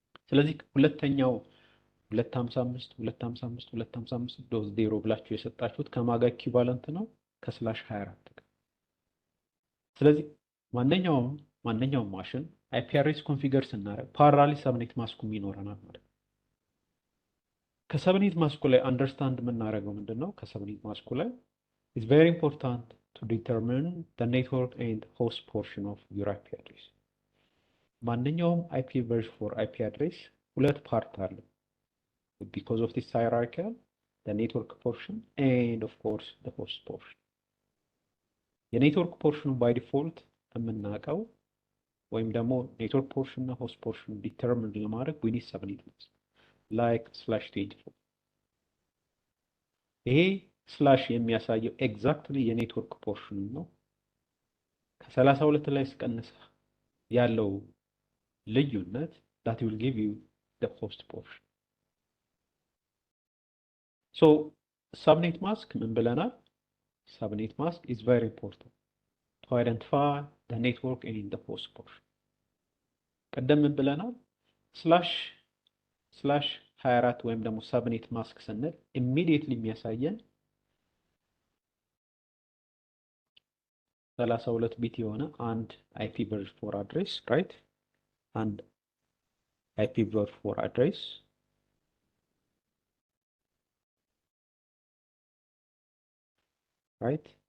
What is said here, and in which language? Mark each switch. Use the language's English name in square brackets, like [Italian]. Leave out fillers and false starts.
[Amharic] ስለዚህ ሁለተኛው 255 255 255 ዶዝ 0 ብላችሁ የሰጣችሁት ከማጋ ኢኩቫለንት ነው ከስላሽ 24 ጋር። ስለዚህ ማንኛውም ማሽን አይፒ አድሬስ ኮንፊገር ስናደርግ ፓራሊ ሰብኔት ማስኩም ይኖረናል ማለት ነው። ከሰብኔት ማስኩ ላይ አንደርስታንድ የምናደርገው ምንድነው? ከሰብኔት ማስኩ ላይ [English] it's very important to determine the network and host portion of your IP address። [Amharic] ማንኛውም IPv4 IP address ሁለት ፓርት አለው [English] because of this hierarchical, the network portion and of course the host portion። [Amharic] የኔትወርክ ፖርሽኑ by default የምናውቀው ወይም ደግሞ ኔትወርክ ፖርሽን እና ሆስት ፖርሽን ዲተርሚን ለማድረግ [English] we need subnet mask like /24። [Amharic] ይሄ ስላሽ የሚያሳየው ኤግዛክትሊ የኔትወርክ ፖርሽን ነው። ከ32 ላይ ስቀንስ ያለው ልዩነት [English] that will give you the host portion። So subnet mask [Amharic] ምን ብለናል? [English] Subnet mask is very important to identify the network and the host portion. [Amharic] ቀደም ምን ብለናል? ስላሽ 24 ወይም ደግሞ subnet mask ስንል [English] immediately [Amharic] የሚያሳየን 32 ቢት የሆነ አንድ IPv4 አድሬስ ራይት፣ አንድ IPv4 አድሬስ ራይት፣